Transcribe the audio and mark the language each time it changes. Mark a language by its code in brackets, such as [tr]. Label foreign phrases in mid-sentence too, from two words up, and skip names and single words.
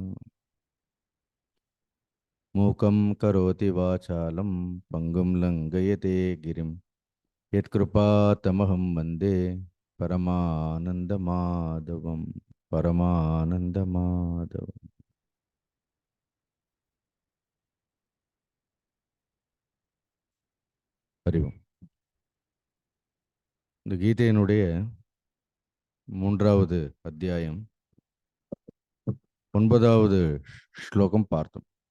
[sa] मूकं करोति वाचालं पंगुं लङ्घयते गिरिं यत्कृपातमहं वन्दे परमानन्दमाधवं परमानन्दमाधवம். [ta] அறிவோம். இந்த கீதையினுடைய 3வது அத்தியாயம் 9வது ஸ்லோகம் பார்த்தோம்.